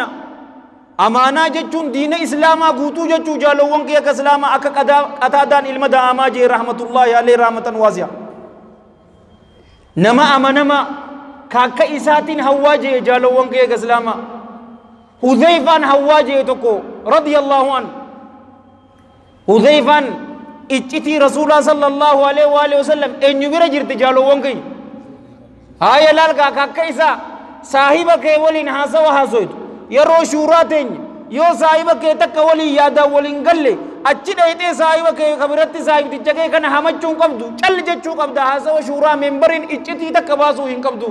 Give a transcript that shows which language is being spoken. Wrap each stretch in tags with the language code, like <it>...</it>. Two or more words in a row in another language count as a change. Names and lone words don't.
<om>Amaanaa jechuun diina islaamaa guutuu jechuu jaalowwan kiyya ka islaamaa akka Qataadaan ilma Da'amaa jee</om> <ar>رحمة الله عليه رحمة واسعة.</ar> <om>Nama amanama ka akka isaatiin hawwaa jee jaalowwan kiyya ka islaamaa. Hudhayfaan hawwaa jee tokko</om> <ar>رضي الله عنه.</ar> <om>Hudhayfaan iccitii rasuulaa</om> <ar>صلى الله عليه وسلم</ar> <om>eenyu bira jirti jaalowwan kiyya. Haaya laalkaa ka akka isaa saahiba kee waliin haasawa haasoytu. Yeroo shuuraa teenya yoo saahiba kee takka waliin yaadaan waliin galle achi dhayitee saahiba kee kabiratti saahibticha kee kana hamachuun qabdu calli jechuu qabda haasawa shuuraa meembariin iccitii takka baasuu hin qabdu.</om>